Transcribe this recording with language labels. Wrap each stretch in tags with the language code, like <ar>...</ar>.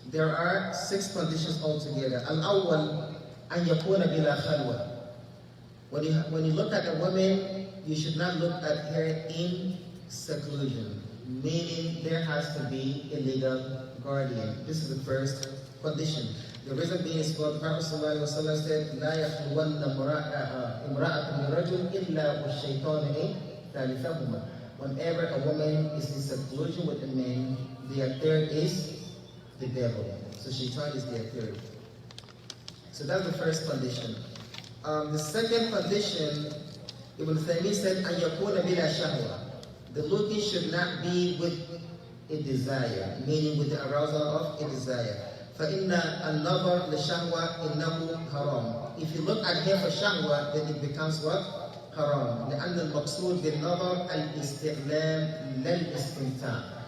<en>There are 6 conditions altogether.</en> <ar>Al-awwal, an yakuna bila khalwa.</ar> <en>When you look at a woman, you should not look at her in seclusion, meaning there has to be a legal guardian. This is the first condition. The reason being is what Prophet ﷺ said,</en> <ar>لا يخلون امرأة برجل إلا والشيطان ثالثهما.</ar> <en>Whenever a woman is in seclusion with a man, their third is the devil. So shaitan is their third. So that's the first condition. The second condition, Ibn Taymiyyah said,</en> <ar>أن يكون بلا شهوة.</ar> <en>The looking should not be with a desire, meaning with the arousal of a desire.</en> <ar>فَإِنَّ النَّظَرَ لِشَهْوَةٍ إِنَّهُ حَرَامٌ.</ar> <en>If you look at here for shahwa, then it becomes what? Haram.</en> <ar>لأن المقصود بالنظر الاستعلام لا الاستمتاع.</ar>